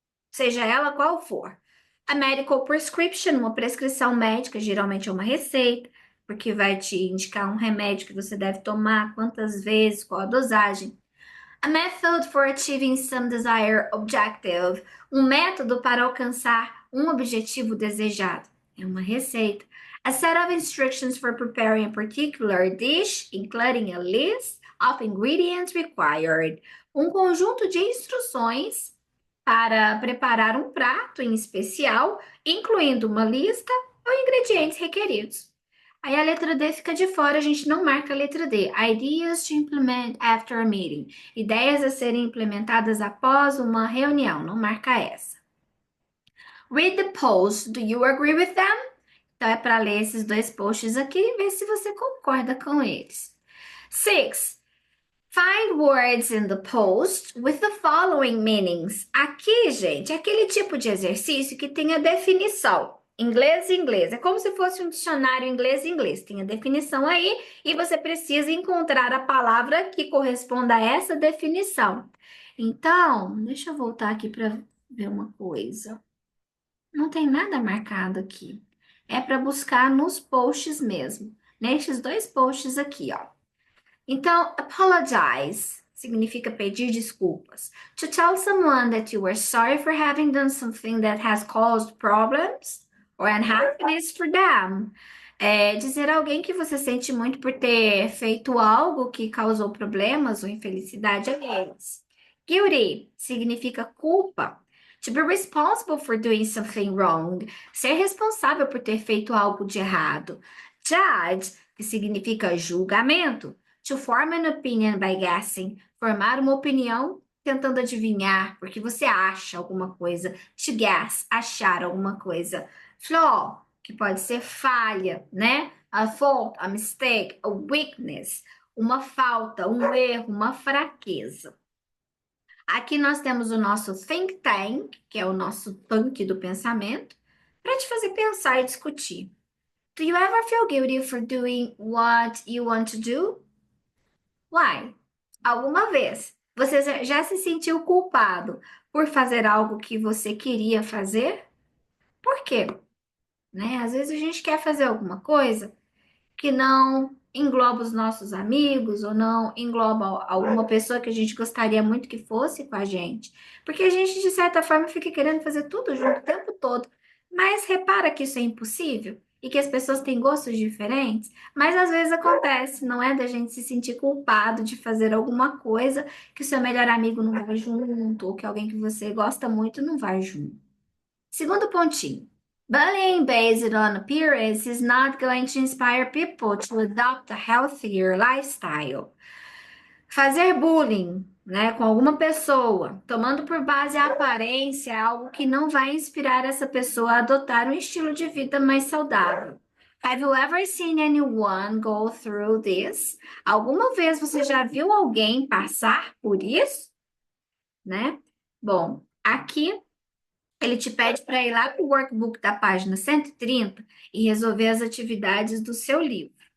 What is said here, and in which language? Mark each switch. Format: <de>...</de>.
<pt>Seja ela qual for.</pt> <en>A medical prescription,</en> <pt>uma prescrição médica, geralmente é uma receita, porque vai te indicar um remédio que você deve tomar, quantas vezes, qual a dosagem.</pt> <en>A method for achieving some desired objective,</en> <pt>um método para alcançar um objetivo desejado. É uma receita.</pt> <en>A set of instructions for preparing a particular dish, including a list of ingredients required.</en> <pt>Um conjunto de instruções para preparar um prato em especial, incluindo uma lista ou ingredientes requeridos. Aí a letra D fica de fora, a gente não marca a letra D.</pt> <en>Ideas to implement after a meeting.</en> <pt>Ideias a serem implementadas após uma reunião, não marca essa.</pt> <en>Read the post. Do you agree with them?</en> <pt>Então é para ler esses 2 posts aqui e ver se você concorda com eles. 6.</pt> <en>Find words in the post with the following meanings.</en> <pt>Aqui, gente, é aquele tipo de exercício que tem a definição. Inglês, inglês. É como se fosse um dicionário inglês. Tem a definição aí e você precisa encontrar a palavra que corresponda a essa definição. Então, deixa eu voltar aqui para ver uma coisa. Não tem nada marcado aqui. É para buscar nos posts mesmo. Nestes 2 posts aqui, ó. Então, apologize significa pedir desculpas.</pt> <en>To tell someone that you are sorry for having done something that has caused problems or unhappiness for them.</en> <pt>É dizer a alguém que você sente muito por ter feito algo que causou problemas ou infelicidade a eles. Guilty significa culpa.</pt> <en>To be responsible for doing something wrong.</en> <pt>Ser responsável por ter feito algo de errado. Judge, que significa julgamento.</pt> <en>To form an opinion by guessing.</en> <pt>Formar uma opinião tentando adivinhar, porque você acha alguma coisa.</pt> <en>To guess,</en> <pt>achar alguma coisa. Flaw, que pode ser falha, né?</pt> <en>A fault, a mistake, a weakness.</en> <pt>Uma falta, um erro, uma fraqueza. Aqui nós temos o nosso think tank, que é o nosso tanque do pensamento, para te fazer pensar e discutir.</pt> <en>Do you ever feel guilty for doing what you want to do? Why?</en> <pt>Alguma vez você já se sentiu culpado por fazer algo que você queria fazer? Por quê? Né? Às vezes a gente quer fazer alguma coisa que não engloba os nossos amigos ou não engloba alguma pessoa que a gente gostaria muito que fosse com a gente. Porque a gente, de certa forma, fica querendo fazer tudo junto o tempo todo. Mas repara que isso é impossível. e que as pessoas têm gostos diferentes, mas às vezes acontece, não é? Da gente se sentir culpado de fazer alguma coisa que o seu melhor amigo não vai junto, ou que alguém que você gosta muito não vai junto. Segundo pontinho.</pt> <en>Bullying based on appearance is not going to inspire people to adopt a healthier lifestyle.</en> <pt>Fazer bullying, né, com alguma pessoa, tomando por base a aparência, é algo que não vai inspirar essa pessoa a adotar um estilo de vida mais saudável.</pt> <en>Have you ever seen anyone go through this?</en> <pt>Alguma vez você já viu alguém passar por isso, né? Bom, aqui ele te pede para ir lá para o workbook da página 130 e resolver as atividades do seu livro.</pt>